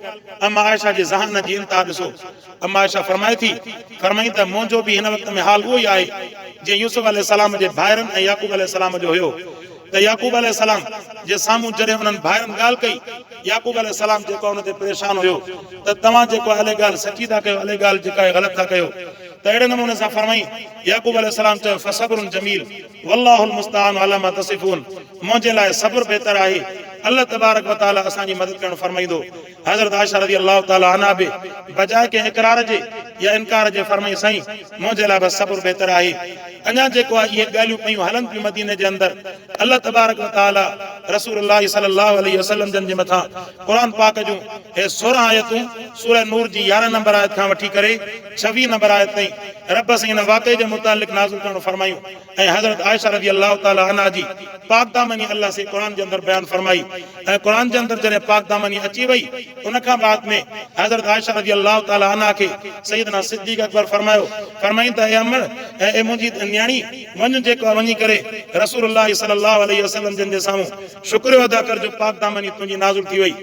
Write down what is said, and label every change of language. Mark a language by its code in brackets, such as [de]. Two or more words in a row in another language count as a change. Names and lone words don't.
[sd] अम्मा आइशा जे ज़हन जी इंतहा ॾिसो। अम्मा आइशा फरमाई त मुंहिंजो बि हिन वक़्त में हाल उहो ई आहे जीअं यूसुफ अलैहिस्सलाम जे भाइरनि ऐं याकूब अलैहिस्सलाम जो हुयो। त याकूब अलैहिस्सलाम जे साम्हूं जॾहिं उन्हनि भाइरनि ॻाल्हि कई, याकूब अलैहिस्सलाम जेको हुन ते परेशान हुयो त तव्हां जेको अले ॻाल्हि सची था कयो, अले ॻाल्हि जेका आहे ग़लति था कयो। त अहिड़े नमूने सां फरमाई याकूब अलैहिस्सलाम चयो [ar] فصبر جميل والله المستعان على ما تصفون, [sd] मुंहिंजे लाइ सब्र बहितर आहे, [ar] الله تبارك وتعالى [sd] असांजी मदद करणु फरमाईंदो। हज़रत आइशा [ar] رضي الله تعالى عنها [sd] बि बजाए के इक़रार जे या इनकार जे फरमाई साईं मुंहिंजे लाइ बसि सब्र बहितर आहे। अञा जेको आहे इहे ॻाल्हियूं पयूं हलनि पियूं मदीने जे अंदरि। [ar] الله تبارك وتعالى [sd] रसूलुल्लाह [ar] صلى الله عليه وسلم [sd] जन जे मथां क़ुरान पाक जूं हे 16 आयतूं सूरह नूर जी 11 नंबर आयत खां वठी करे 26 नंबर आयत ताईं रब साईं इन वाक़े जे मुतालिक़ नाज़िल करणु फरमायूं ऐं हज़रत आइशा [ar] رضي الله تعالى عنها [sd] जी पाक दामनी अल्लाह से क़ुरान जे अंदरि बयानु फरमाई। ऐं क़ुरान जे अंदरि जॾहिं पाक दामनी अची वई, उनखां बाद में हज़रत आइशा [ar] رضي الله تعالى عنها [sd] खे सैयदना सिद्दीक़ अकबर फरमाई त ए अमर ऐं मुंहिंजी न्याणी वञ जेको आहे वञी करे रसूलुल्लाह [ar] صلى الله عليه وسلم [sd] जन जे साम्हूं शुक्रियो अदा कर जो पाक दामनी तुंहिंजी नाज़िल थी वई।